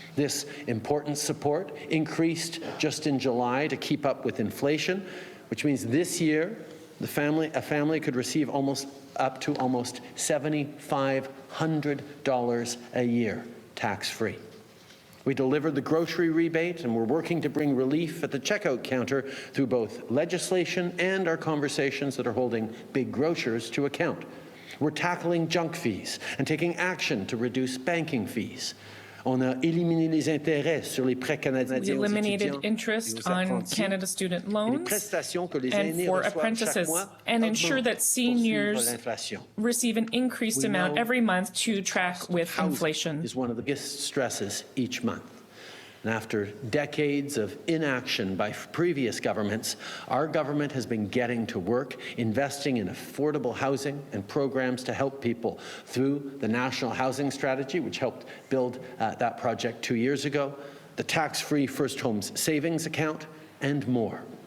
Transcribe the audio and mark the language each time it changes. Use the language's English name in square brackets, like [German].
[English] This important support increased just in July to keep up with inflation, which means this year, a family could receive up to almost $7,500 a year, tax-free. We delivered the grocery rebate, and we're working to bring relief at the checkout counter through both legislation and our conversations that are holding big grocers to account. We're tackling junk fees and taking action to reduce banking fees. [French] On a éliminé les intérêts sur les prêts canadiens. [English] We eliminated interest on Canada student loans and for apprentices, and ensure that seniors receive an increased amount every month to track with inflation. Is one of the biggest stresses each month. And after decades of inaction by previous governments, our government has been getting to work, investing in affordable housing and programs to help people through the National Housing Strategy, which helped build that project 2 years ago, the tax-free First Homes Savings Account, and more.